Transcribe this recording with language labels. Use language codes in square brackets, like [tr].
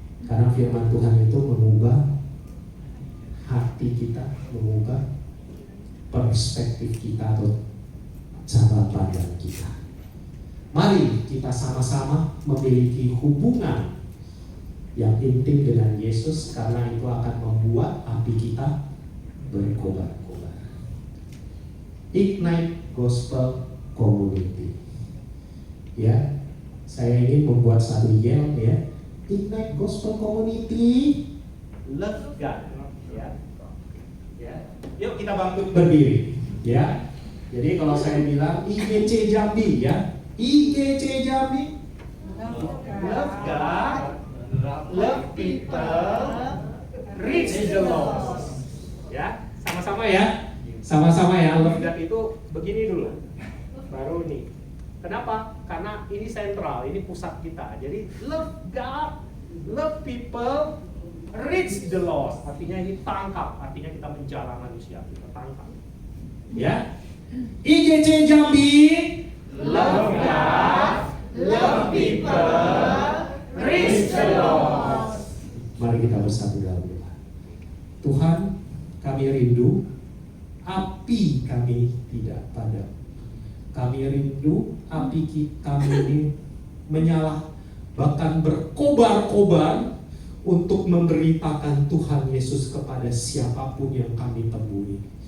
[id] Karena firman Tuhan itu mengubah hati kita, mengubah perspektif kita atau cara pandang kita. Mari kita sama-sama memiliki hubungan yang intim dengan Yesus, karena itu akan membuat api kita berkobar-kobar. [en] Ignite Gospel Community. [id] Ya, saya ingin membuat satu yel, ya. [en] Ignite Gospel Community, love God. Ya. [id] Yuk kita bangkit berdiri, ya. Jadi kalau saya bilang IGC Jambi, ya. [en] IGC Jambi, love God, love people, reach the lost. [id] Ya, sama-sama ya. Sama-sama ya. [en] Love God [id] itu begini dulu. Baru nih. Kenapa? Karena ini sentral, ini pusat kita. Jadi [en] love God, love people, reach the lost. [id] Artinya ini tangkap, artinya kita menjala manusia, kita tangkap. Ya. [en] IGC Jambi, love God, love people, reach the lost. [id] Mari kita bersatu dalam doa. Tuhan, kami rindu api kami tidak padam. Kami rindu api kami ini menyala, bahkan berkobar-kobar untuk memberitakan Tuhan Yesus kepada siapapun yang kami temui.